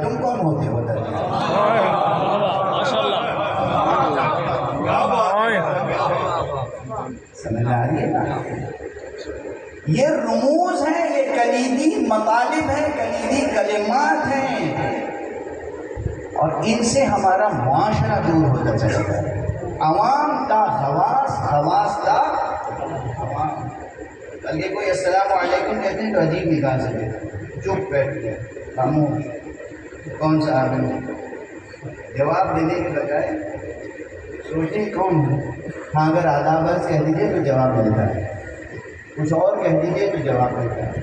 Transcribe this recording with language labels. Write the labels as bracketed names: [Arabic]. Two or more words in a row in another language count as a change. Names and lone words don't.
[Urdu] تم کون ہوتے ہو درمیان؟ سمجھ آ رہی ہے نا؟ یہ رموز ہیں، یہ کلیدی مطالب ہیں، کلیدی کلمات ہیں، اور ان سے ہمارا معاشرہ دور ہوتا چلا جائے. عوام تا خواص، خواص تا عوام. بلکہ کوئی [Arabic] السلام علیکم [Urdu] کہتے ہیں تو عجیب نگاہ سے دیکھتے ہیں، چپ بیٹھ گیا، خاموش، کون سا آدمی. جواب دینے کے بجائے سوچیں کون ہے. ہاں اگر آداب عرض کہہ دیجیے تو جواب ملتا ہے، کچھ اور کہہ دیجیے تو جواب ملتا ہے.